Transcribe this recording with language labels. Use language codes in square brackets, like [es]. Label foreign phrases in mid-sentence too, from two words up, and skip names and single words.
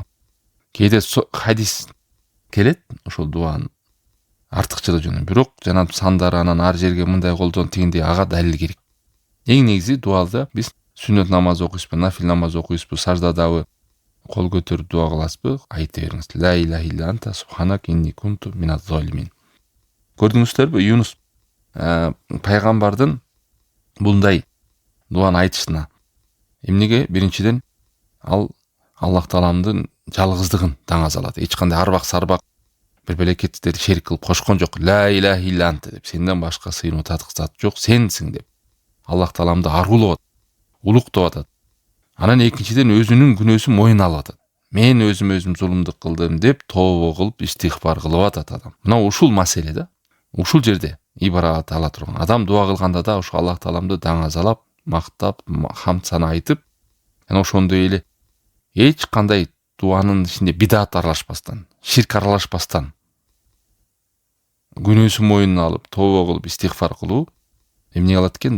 [ky] Кээде хадис келет, ошол дуанын артыкчылыгы жөнүндө. Бирок жана сандары анан ар жерге мындай колдон тигиндей ага далил керек. Эң негизи дуалда биз сүннөт намаз окуйбузбу, нафил намаз окуйбузбу, саждадабы кол көтөрүп дуа кыласызбы, айта бериңиз. [ar] لا إله إلا أنت سبحانك إني كنت من الظالمين. [ky] Көрдүңүздөрбү, Юнус пайгамбардын мындай дуаны айтышына эмнеге? Биринчиден ал Аллах Тааламдын жалгыздыгын даңазалады. Эч кандай арбак сарбак бир белекеттерди шерик кылып кошкон жок. [ar] لا إله إلا أنت [ky] деп, сенден башка сыйынуу татык зат жок, сенсиң деп. Аллах Тааламды аргулап, улуктап атат. Анан экинчиден өзүнүн күнөөсүн мойнуна алып атат. Мен өзүм зулумдук кылдым деп тообо кылып истигфар кылып атат адам. Мына ушул маселе да. Ушул жерде ибарат ала турган. Адам дуа кылганда да ошо Аллах Тааламды даңазалап, мактап, хамд сана айтып, жана ошондой эле эч кандай дуанын ичинде бидат аралашпастан, ширк аралашпастан күнөөсүн мойнуна алып, тообо кылып истигфар кылуу эмне кылат экен?